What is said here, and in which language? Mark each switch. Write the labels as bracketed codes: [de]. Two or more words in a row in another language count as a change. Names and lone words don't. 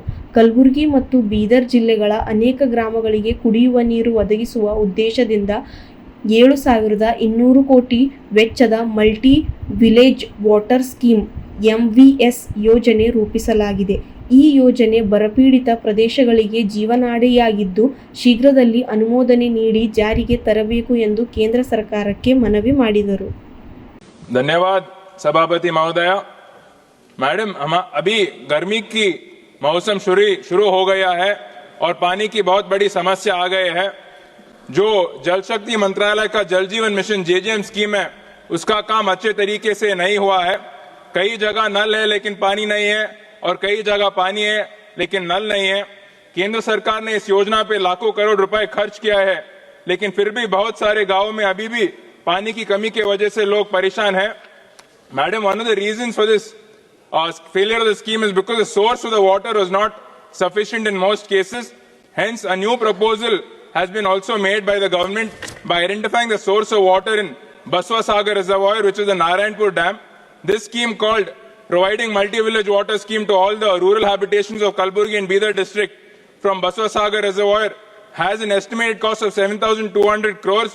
[kn] ಕಲಬುರಗಿ ಮತ್ತು ಬೀದರ್ ಜಿಲ್ಲೆಗಳ ಅನೇಕ ಗ್ರಾಮಗಳಿಗೆ ಕುಡಿಯುವ ನೀರು ಒದಗಿಸುವ ಉದ್ದೇಶದಿಂದ 7,200 ಕೋಟಿ ವೆಚ್ಚದ [en] multi village water scheme [kn] (MVS) ಯೋಜನೆ ರೂಪಿಸಲಾಗಿದೆ. ಈ ಯೋಜನೆ ಬರಪೀಡಿತ ಪ್ರದೇಶಗಳಿಗೆ ಜೀವನಾಡಿಯಾಗಿದ್ದು, ಶೀಘ್ರದಲ್ಲಿ ಅನುಮೋದನೆ ನೀಡಿ ಜಾರಿಗೆ ತರಬೇಕು ಎಂದು ಕೇಂದ್ರ ಸರ್ಕಾರಕ್ಕೆ ಮನವಿ ಮಾಡಿದರು. [hi] धन्यवाद सभापति महोदय। मैडम, हम अभी गर्मी की मौसम शुरू हो गया है और पानी की बहुत बड़ी समस्या आ गई है। जो जल शक्ति मंत्रालय का जल जीवन मिशन (जेजेएम) स्कीम है, उसका काम अच्छे तरीके से नहीं हुआ है। कई जगह नल है लेकिन पानी नहीं है और कई जगह पानी है लेकिन नल नहीं है। केंद्र सरकार ने इस योजना पे लाखों करोड़ रुपए खर्च किया है, लेकिन फिर भी बहुत सारे गांवों में अभी भी पानी की कमी की वजह से लोग परेशान हैं। मैडम, [en] one of the reasons for this failure of the scheme is because the source of the water was not sufficient in most cases. Hence, a new proposal has been also made by the government by identifying the source of water in Baswa Sagar Reservoir, which is the Narayanpur Dam. This scheme, called Providing Multi-Village Water Scheme to all the rural habitations of Kalburgi and Bidar district from Baswa Sagar Reservoir, has an estimated cost of 7,200 crores.